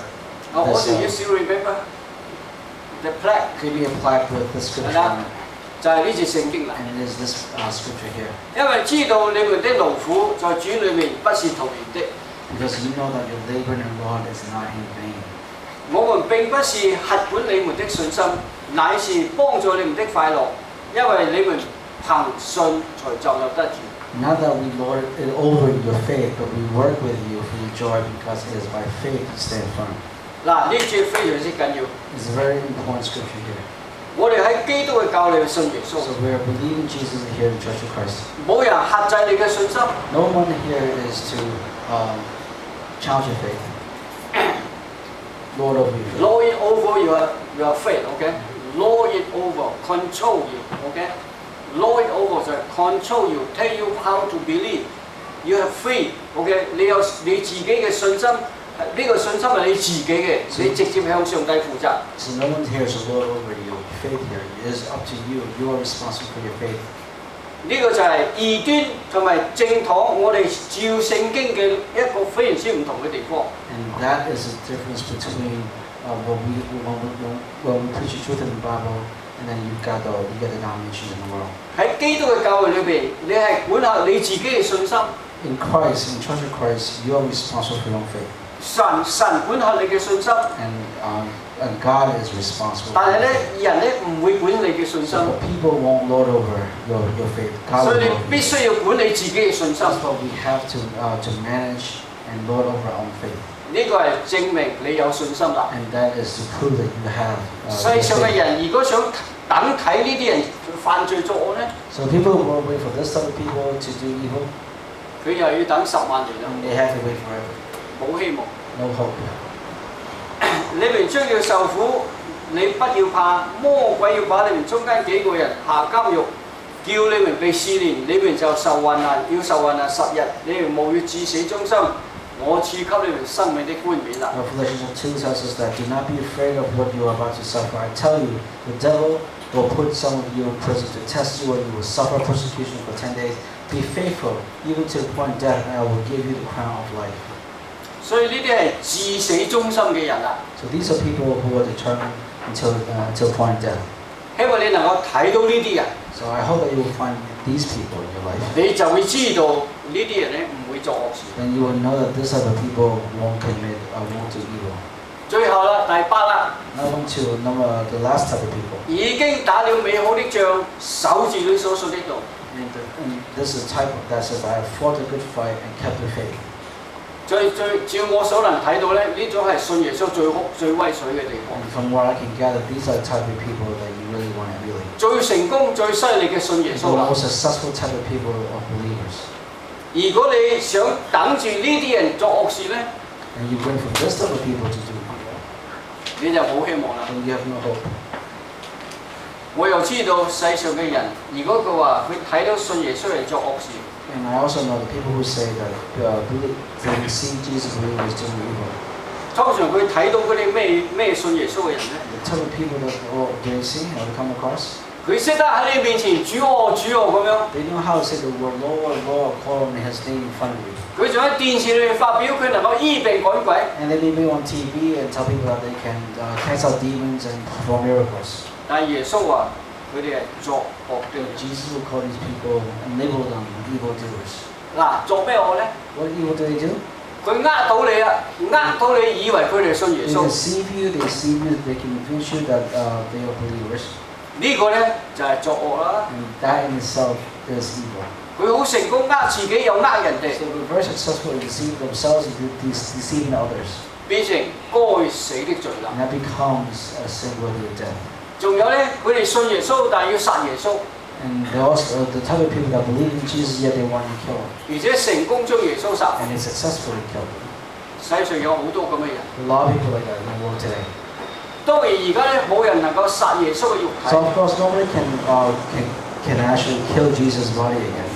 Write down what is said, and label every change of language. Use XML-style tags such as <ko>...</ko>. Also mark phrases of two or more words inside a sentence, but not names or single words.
<yue>我哋要少</yue> <en>remember the plaque Gave me a plaque with the scripture</en> <yue>係啦</yue> <en>on it.</en> <yue>就係呢節聖經啦。</yue> <en>And it is this scripture here.</en> <yue>因為知道你們的勞苦在主裏面不是徒然的。</yue> <en>Because you know that your labor in the Lord is not in vain.</en> <yue>我們並不是轄管你們的信心，乃是幫助你們的快樂，因為你們憑信才就有得住。</yue> <en>Not that we lord it over your faith, but we work with you for your joy because it is by faith you stand firm.</en> <yue>嗱，呢節非常之緊要。</yue> <en>It's a very important scripture here.</en> <yue>我哋喺基督嘅教理信耶穌，</yue> <en>So we are believing Jesus here in Church of Christ.</en> <yue>冇人限制你嘅信心。</yue> <en>No one here is to challenge your faith. Lord over your faith. Lord it over your faith, okay? Lord it over, control you, okay? Lord it over 就係 control you, tell you how to believe. You have faith, okay?</en> <yue>你有你自己嘅信心，呢個信心係你自己嘅，你直接向上帝負責。</yue> <en>So no one here is to lord over your faith here. It is up to you. You are responsible for your faith.</en> <yue>呢個就係異端同埋正統，我哋照聖經嘅一個非常之唔同嘅地方。</yue> <en>And that is the difference between when we preach the truth in the Bible, and then you get the denominations in the world.</en> <yue>喺基督嘅教會裏邊，你係管下你自己嘅信心。</yue> <en>In Christ, in Church of Christ, you are responsible for your own faith.</en> <yue>神管下你嘅信心，</yue> <en>And God is responsible.</en> <yue>但係咧人咧唔會管你嘅信心，</yue> <en>So people won't lord over your faith. God</en> <yue>所</yue> <en>will</en> <yue>以你</yue> <en>lord over</en> <yue>必</yue> <en>you.</en> <yue>須要管你自己嘅信心。</yue> <en>That's what we have to manage and lord over our own faith.</en> <yue>呢個係證明你有信心啦。</yue> <en>And that is to prove that you have</en> <yue>世上嘅</yue> <en>faith.</en> <yue>人如果想等睇呢啲人犯罪作惡咧，</yue> <en>So people will wait for this type of people to do evil,</en> <yue>佢又要等10萬年啦，</yue> <en>and they have to wait forever.</en> <yue>冇希望。</yue> <en>No hope.</en> <yue>你們將要受苦，你不要怕，魔鬼要把你們中間幾個人下監獄，叫你們被試煉，你們就受患難，要受患難10日，你們務要至死忠心，我賜給你們生命的冠冕啦。</yue> <en>Revelation 2 tells us that do not be afraid of what you are about to suffer. I tell you, the devil will put some of you in prison to test you, and you will suffer persecution for 10 days. Be faithful, even to the point of death, and I will give you the crown of life.</en> <yue>所以呢啲係至死忠心嘅人啦。</yue> <en>So these are people who are determined until point of death.</en> <yue>希望你能夠睇到呢啲人，</yue> <en>So I hope that you will find these people in your life.</en> <yue>你就會知道呢啲人咧唔會作惡事。</yue> <en>Then you will know that this type of people won't do evil.</en> <yue>最後啦，第8啦，</yue> <en>Now on to the last type of people.</en> <yue>已經打了美好的仗，守住你所信的道。</yue> <en>And this is the type that says, I have fought a good fight and kept the faith.</en> <yue>照我所能睇到咧，呢種係信耶穌最威水嘅地方。</yue> <en>And from what I can gather, these are the type of people that you really want to emulate.</en> <yue>最成功、最犀利嘅信耶</yue> <en>The</en> <yue>穌啦。</yue> <en>most successful type of people of believers.</en> <yue>如果你想等住呢啲人作惡事咧，</yue> <en>And you wait for this type of people to do evil,</en> <yue>你就冇希望啦。</yue> <en>then you have no hope.</en> <yue>我又知道世上嘅人，如果佢話佢睇到信耶穌人作惡事，</yue> <en>And I also know the people who say that they see Jesus believers doing evil.</en> <yue>通常佢睇到嗰啲咩信耶穌嘅人咧，</yue> <en>The type of people that they see or they come across,</en> <yue>佢識得喺你面前主我咁樣，</yue> <en>they know how to say the word Lord, Lord, call on His name in front of you.</en> <yue>佢仲喺電視裏面發表佢能夠醫病趕鬼。</yue> <en>And they may be on TV and tell people that they can cast out demons and perform miracles.</en> <yue>但係耶穌話佢哋係作惡的。</yue> <en>Jesus will call these people and label them evildoers.</en> <yue>嗱，作咩惡咧？</yue> <en>What evil do they do?</en> <yue>佢呃到你啊，呃到你以為佢哋信耶</yue> <en>They</en> <yue>穌。</yue> <en>deceive you, they can convince you that they are believers.</en> <yue>呢個咧就係作惡啦。</yue> <en>And that in itself is evil.</en> <yue>佢好成功呃自己又呃人哋，</yue> <en>So they're very successful in deceiving themselves and deceiving others.</en> <yue>變成該死的罪啦。</yue> <en>And that becomes a sin worthy of death.</en> <yue>仲有咧，佢哋信耶穌，但係要殺耶穌，</yue> <en>And they also the type of people that believe in Jesus yet they want to kill him.</en> <yue>而且成功將耶穌殺。</yue> <en>And they successfully kill him.</en> <yue>世上有好多咁嘅人。</yue> <en>A lot of people like that in the world today.</en> <yue>當然而家咧冇人能夠殺耶穌嘅肉體，</yue> <en>So of course nobody can can actually kill Jesus' body again.</en>